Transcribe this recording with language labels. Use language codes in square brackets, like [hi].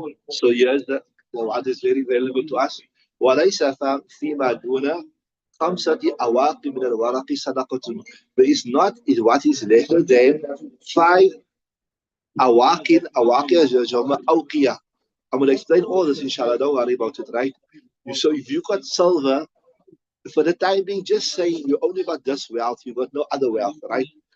[en] So here's the what is very valuable to us. [ar] وليس فيما دون 5 أواق من الورق صدقة. [en] There is not is what is lesser than 5 awaqin. Awaqin is Jama awqiyah. I'm going to explain all this, inshallah. Don't worry about it, right? So if you got silver, for the time being, just say you only got this wealth, you got no other wealth, right?